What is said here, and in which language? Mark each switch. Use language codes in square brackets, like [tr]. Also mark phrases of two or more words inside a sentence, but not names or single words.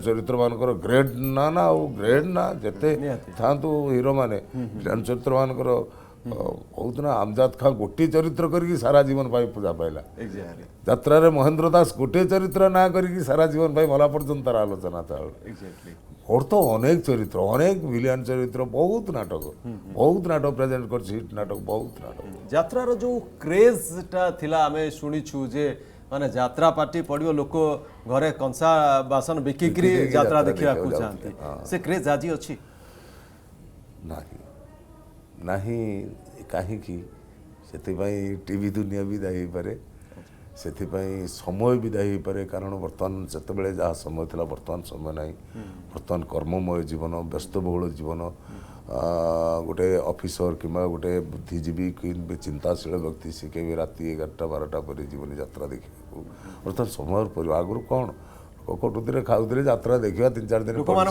[or] ଚରିତ୍ରମାନଙ୍କର ଗ୍ରେଡ୍ ନା ଆଉ ଗ୍ରେଡ୍ ନା ଯେତେ ଥାଆନ୍ତୁ ହିରୋମାନେ ଭିଲିଆନ୍ ଚରିତ୍ରମାନଙ୍କର ବହୁତ ନା ଆମଜାଦ ଖାଁ ଗୋଟିଏ ଚରିତ୍ର କରିକି ସାରା ଜୀବନ ପାଇଁ ପୂଜା ପାଇଲା ଯାତ୍ରାରେ ମହେନ୍ଦ୍ର ଦାସ ଗୋଟିଏ ଚରିତ୍ର ନା କରିକି ସାରା ଜୀବନ ପାଇଁ ମଲା ପର୍ଯ୍ୟନ୍ତ ତାର ଆଲୋଚନା ଚାଲୁ ଓର ତୋ ଅନେକ ଚରିତ୍ର ଅନେକ ଭିଲିଆନ ଚରିତ୍ର ବହୁତ ନାଟକ ପ୍ରେଜେଣ୍ଟ କରଛେ ହିଟ ନାଟକ ବହୁତ ନାଟକ ଯାତ୍ରାର ଯେ କ୍ରେଜଟା ଲା ଆମି ଶୁଣିଛୁ ଯେ ମାନେ ଯାତ୍ରା ପାର୍ଟି ପଡ଼ିବ ଲୋକ ଘରେ କଂସା ବାସନ ବିକିକି ଯାତ୍ରା ଦେଖା ଚାହାନ୍ତି ସେ କ୍ରେଜ ଆଜି ଅଛି ନାହିଁ ନାହିଁ କାହିଁକି ସେଥିପାଇଁ ଟିଭି ଦୁନିଆ ବି ଦାୟୀ ହେଇପାରେ ସେଥିପାଇଁ ସମୟ ବି ଦାୟୀ ହେଇପାରେ କାରଣ ବର୍ତ୍ତମାନ ଯେତେବେଳେ ଯାହା ସମୟ ଥିଲା ବର୍ତ୍ତମାନ ସମୟ ନାହିଁ ବର୍ତ୍ତମାନ କର୍ମମୟ ଜୀବନ ବ୍ୟସ୍ତବହୁଳ ଜୀବନ ଗୋଟେ ଅଫିସର କିମ୍ବା ଗୋଟେ ବୁଦ୍ଧିଜୀବୀ କି ଚିନ୍ତାଶୀଳ ବ୍ୟକ୍ତି ସେ କେବେ ରାତି 11ଟା 12ଟା ପରେ ଜୀବନୀ ଯାତ୍ରା ଦେଖିବାକୁ ବର୍ତ୍ତମାନ ସମୟ ପରିବ ଆଗରୁ କ'ଣ ଲୋକ କଟୁଥିଲେ ଖାଉଥିଲେ ଯାତ୍ରା ଦେଖିବା 3-4 ଦିନ